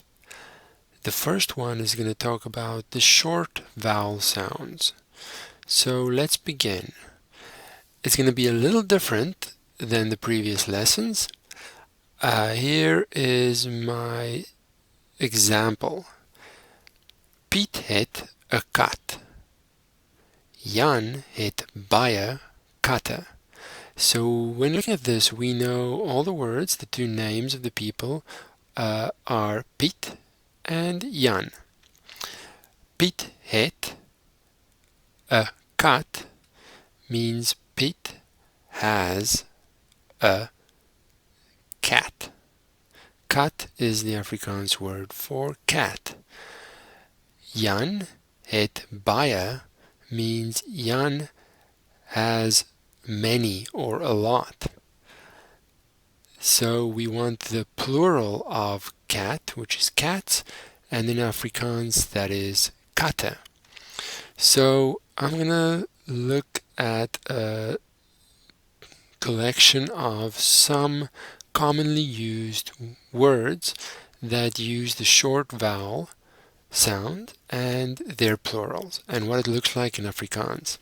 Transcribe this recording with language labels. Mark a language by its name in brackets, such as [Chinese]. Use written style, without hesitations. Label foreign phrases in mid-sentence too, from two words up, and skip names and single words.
[English] The first one is going to talk about the short vowel sounds. So let's begin. It's going to be a little different than the previous lessons. Here is my example. [Afrikaans] Piet het 'n kat. Jan het baie katte. [English] So when looking at this, we know all the words, the two names of the people are Piet and Jan. [Afrikaans] Piet het 'n kat [English] means Piet has a cat. Kat is the Afrikaans word for cat. [Afrikaans] Jan het baie [English] means Jan has many or a lot. So we want the plural of cat, which is cats, and in Afrikaans that is katte. So I'm going to look at a collection of some commonly used words that use the short vowel sound and their plurals and what it looks like in Afrikaans.